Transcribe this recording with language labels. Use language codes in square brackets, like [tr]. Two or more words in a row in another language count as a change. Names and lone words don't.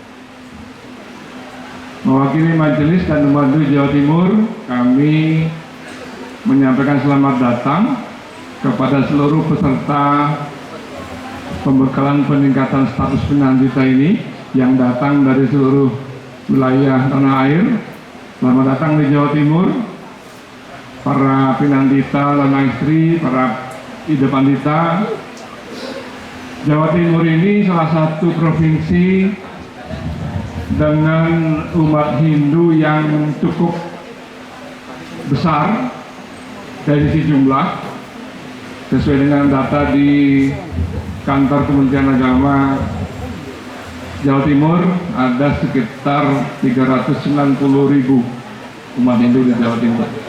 [id] Mewakili majelis dan umat Jawa Timur, kami menyampaikan selamat datang kepada seluruh peserta pembekalan peningkatan status pinandita ini yang datang dari seluruh wilayah tanah air. Selamat datang di Jawa Timur, para pinandita, [ban] lanang istri, [id] para ida pandita. Jawa Timur ini salah satu provinsi dengan umat Hindu yang cukup besar dari sisi jumlah. Sesuai dengan data di kantor Kementerian Agama Jawa Timur, ada sekitar 390.000 umat Hindu di Jawa Timur.